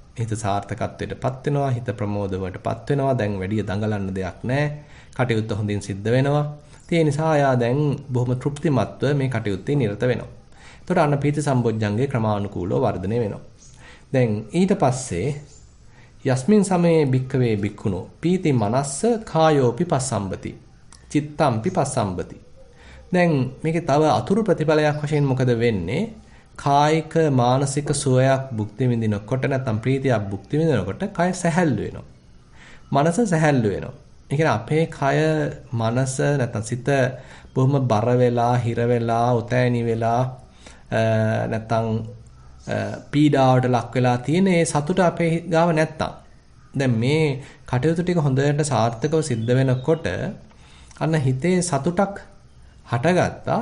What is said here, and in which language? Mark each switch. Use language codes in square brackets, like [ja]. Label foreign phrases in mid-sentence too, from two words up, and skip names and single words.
[si] හිත සාර්ථකත්වයටපත් වෙනවා, හිත ප්‍රමෝදවටපත් වෙනවා. දැන් වැඩි දඟලන්න දෙයක් නැහැ. කටයුත්ත හොඳින් සිද්ධ වෙනවා. ඒ නිසා එයා දැන් බොහොම තෘප්තිමත්ව මේ කටයුත්තේ නිරත වෙනවා. එතකොට අන්න පීති සම්බොජ්ජංගේ ක්‍රමානුකූලව වර්ධනය වෙනවා. දැන් ඊට පස්සේ [pi] යස්මින් සමයේ භික්කවේ භික්ඛුනෝ පීති මනස්ස කායෝපි පස්සම්බති චිත්තම්පි පස්සම්බති. [si] දැන් මේකේ තව අතුරු ප්‍රතිඵලයක් වශයෙන් මොකද වෙන්නේ? කායික මානසික සුවයක් භුක්ති විඳිනකොට, නැත්නම් ප්‍රීතියක් භුක්ති විඳිනකොට කය සැහැල්ලු වෙනවා. මනස සැහැල්ලු වෙනවා. ඒ කියන්නේ අපේ කය, මනස නැත්නම් සිත බොහොම බර වෙලා, හිර වෙලා, උතෑණි වෙලා නැත්නම් පීඩාවට ලක් වෙලා තියෙන ඒ සතුට අපේ ගාව නැත්තම්, දැන් මේ කටයුතු ටික හොඳට සාර්ථකව සිද්ධ වෙනකොට අන්න හිතේ සතුටක් හටගත්තා.